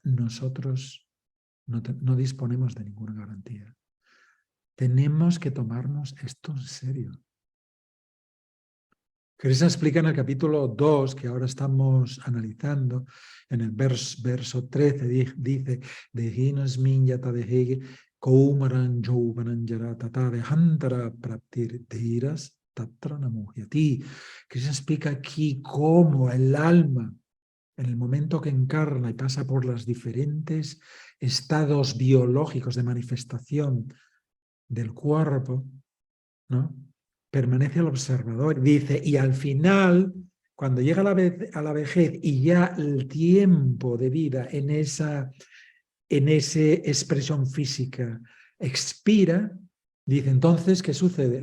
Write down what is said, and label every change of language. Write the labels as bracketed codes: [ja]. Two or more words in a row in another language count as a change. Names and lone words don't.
[es] Nosotros no disponemos de ninguna garantía. Tenemos que tomarnos esto en serio. Krishna explica en el capítulo 2, que ahora estamos analizando, en el verso 13, dice: [sa] देहिनस्मिन् यत देहेगे कौमारन् जौवनन् यरतत देहान्तर प्राप्तिर् धीरस् तत्र नमुह्यति. [es] Krishna explica aquí cómo el alma, en el momento que encarna y pasa por los diferentes estados biológicos de manifestación del cuerpo, ¿no?, permanece al observador. Dice, y al final, cuando llega a la vejez y ya el tiempo de vida en esa expresión física expira, dice, entonces, ¿qué sucede?